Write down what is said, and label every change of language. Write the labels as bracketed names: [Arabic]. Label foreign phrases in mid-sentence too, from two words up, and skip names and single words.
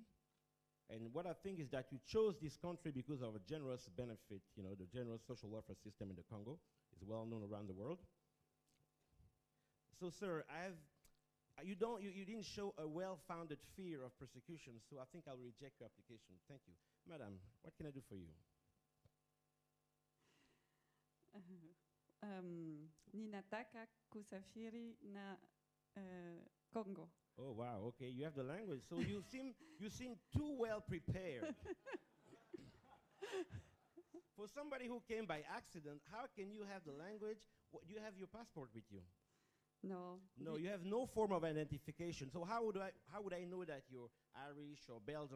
[English] And what I think is that you chose this country because of a generous benefit. You know, the generous social welfare system in the Congo is well known around the world. So, sir, you didn't show a well-founded fear of persecution, so I think I'll reject your application. Thank you. Madam, what can I do for you? [Swahili] Ninataka kusafiri na Congo. [English] Oh wow! Okay, you have the language, so you seem too well prepared. For somebody who came by accident, how can you have the language? Do you have your passport with you? No. No, you have no form of identification. So how would I know that you're Irish or Belgium?